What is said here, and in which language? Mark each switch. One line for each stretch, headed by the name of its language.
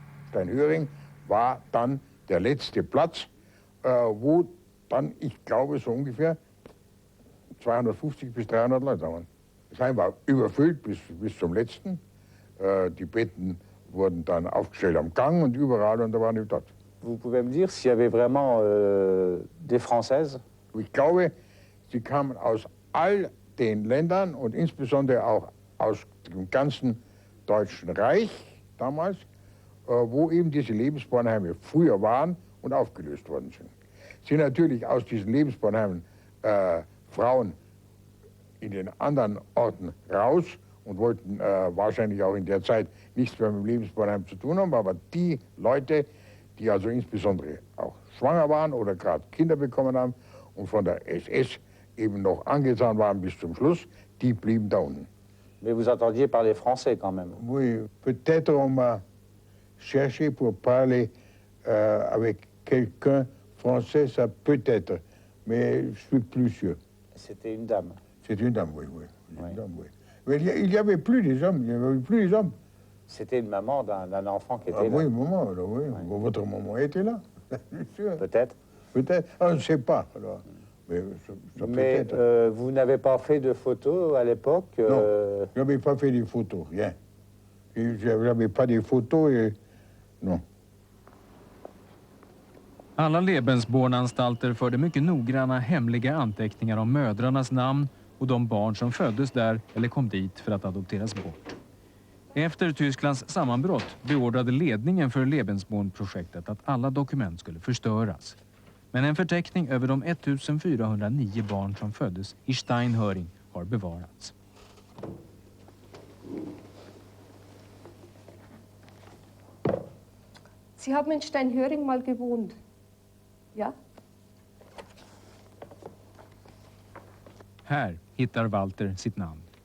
German: Steinhöring war dann der letzte Platz, wo dann, ich glaube, so ungefähr 250 bis 300 Leute waren. Das Heim war überfüllt bis zum letzten. Die Betten wurden dann aufgestellt am Gang und überall und da waren die dort.
French: Vous pouvez me dire s'il y avait vraiment des Françaises?
German: Ich glaube, sie kamen aus all den Ländern und insbesondere auch aus dem ganzen Deutschen Reich damals wo eben diese Lebensbornheime früher waren und aufgelöst worden sind. Sind natürlich aus diesen Lebensbornheimen Frauen in den anderen Orten raus und wollten wahrscheinlich auch in der Zeit nichts mehr mit dem Lebensbornheim zu tun haben, aber die Leute, die also insbesondere auch schwanger waren oder gerade Kinder bekommen haben und von der SS eben noch angetan waren bis zum Schluss, die blieben da unten.
French: Mais vous entendiez parler français quand même? Oui, peut-être on m'a cherché pour parler avec quelqu'un français, ça peut-être, mais je suis plus sûr. C'était une dame? C'est une dame, oui, oui. Une dame, oui. Mais il n'y avait plus des hommes, il n'y avait plus les hommes. C'était une maman d'un enfant qui était là? Oui, maman, alors, oui. Votre maman était là, bien sûr. Peut-être? Peut-être, je ne sais pas. Alors. Mais vous n'avez pas fait de photos à l'époque? Non, je n'avais pas fait de photos, rien. Je n'avais pas de photos et... non.
Swedish: Alla Lebensbornanstalter förde mycket noggranna hemliga anteckningar om mödrarnas namn och de barn som föddes där eller kom dit för att adopteras bort. Efter Tysklands sammanbrott beordrade ledningen för Lebensborn-projektet att alla dokument skulle förstöras. Men en förteckning över de 1409 barn som föddes i Steinhöring har bevarats.
German: Sie haben in Steinhöring mal gewohnt, ja?
Swedish: Här hittar Walter sitt namn.